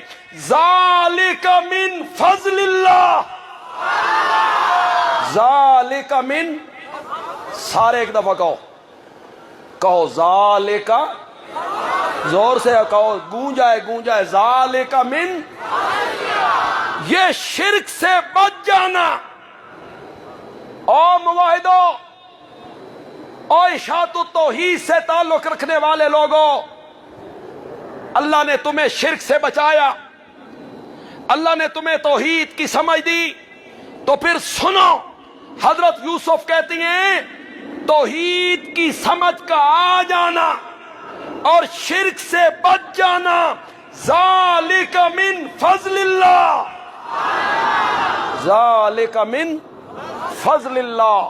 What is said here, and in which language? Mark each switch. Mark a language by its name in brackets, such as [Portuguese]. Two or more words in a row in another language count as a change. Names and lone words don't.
[Arabic] ذالک من فضل اللہ، ذالک من، [Urdu] سارے ایک دفعہ کہو ذالک، زور سے کہو، گونجائے [Arabic] ذالک من. [Urdu] یہ شرک سے بچ جانا. او موحدو، او اشاعت التوحید سے تعلق رکھنے والے لوگوں، اللہ نے تمہیں شرک سے بچایا، اللہ نے تمہیں توحید کی سمجھ دی. تو پھر سنو، حضرت یوسف کہتی ہیں توحید کی سمجھ کا آ جانا اور شرک سے بچ جانا [Arabic] ذالک من فضل اللہ، ذالک من فضل اللہ.